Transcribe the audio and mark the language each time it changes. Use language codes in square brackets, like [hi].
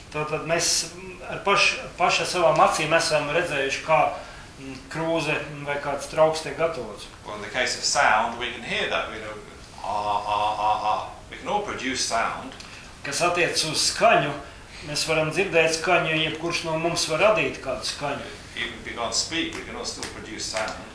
[lv] Tātad mēs ar paša savām acīm esam redzējuši, kā krūze vai kāds trauks tiek gatavots. [en] Well, in the case of sound, we can hear that, you know, we can all produce sound. [lv] Kas attiec uz skaņu, mēs varam dzirdēt skaņu, jebkurš no mums var radīt kādu skaņu. [en] Even if we can't speak, we can all still produce sound.